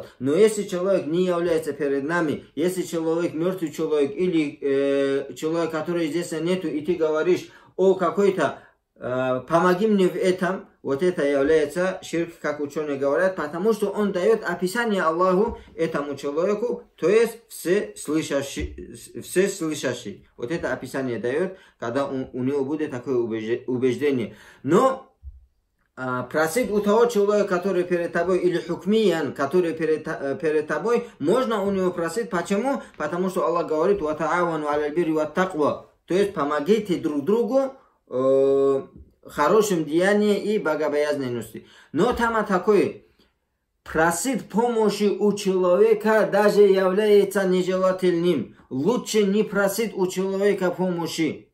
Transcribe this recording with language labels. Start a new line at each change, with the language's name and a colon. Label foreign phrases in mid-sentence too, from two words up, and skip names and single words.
Russian: Но если человек не является перед нами, если человек мертвый человек или человек, который здесь нету, и ты говоришь о какой-то помоги мне в этом, вот это является ширк, как ученые говорят, потому что он дает описание Аллаху этому человеку, то есть все слышащий. Вот это описание дает, когда у него будет такое убеждение. Но просить у того человека, который перед тобой, или хукмиян, который перед тобой, можно у него просить. Почему? Потому что Аллах говорит,
Arabic: «وتعاونوا على البر والتقوى»,
Russian: то есть помогите друг другу хорошим деянием и богобоязненности. Но там такое, просить помощи у человека даже является нежелательным. Лучше не просить у человека помощи.